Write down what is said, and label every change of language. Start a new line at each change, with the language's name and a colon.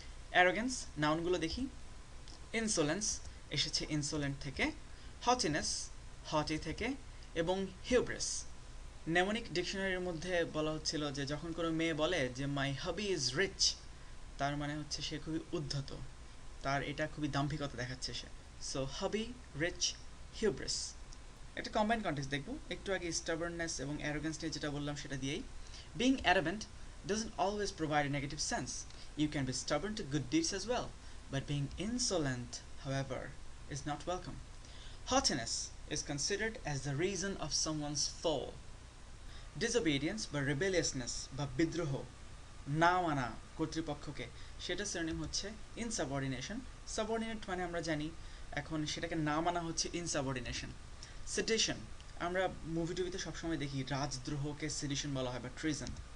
Bangla: Arrogance, নাউনগুলো দেখি। ইনসোলেন্স এসেছে ইনসোলেন্ট থেকে, হটিনেস হটি থেকে, এবং হিউব্রিস নেমোনিক ডিকশনারির মধ্যে বলা হচ্ছিল যে যখন কোনো মেয়ে বলে যে
English: my hobby is rich,
Bangla: তার মানে হচ্ছে সে খুবই উদ্ধত, তার এটা খুবই দাম্ভিকতা দেখাচ্ছে সে। সো হবি, রিচ, হিউব্রিস। একটা কম্বাইন্ড কন্টেক্সট দেখব। একটু আগে স্টাবার্ননেস এবং অ্যারোগেন্স নিয়ে যেটা বললাম সেটা দিয়েই।
English: Being adamant doesn't always provide a negative sense. You can be stubborn to good deeds as well, but being insolent, however, is not welcome. Haughtiness is considered as the reason of someone's fall.
Bangla: Disobedience বা rebelliousness বা বিদ্রোহ, না মানা কর্তৃপক্ষকে, সেটা synonym হচ্ছে ইনসাবঅর্ডিনেশন। Subordinate মানে আমরা জানি, এখন সেটাকে না মানা হচ্ছে ইনসাবঅর্ডিনেশন। সেডিশন, আমরা মুভি টুভিতে সবসময় দেখি রাজদ্রোহকে সেডিশন বলা হয় বা ট্রিজন।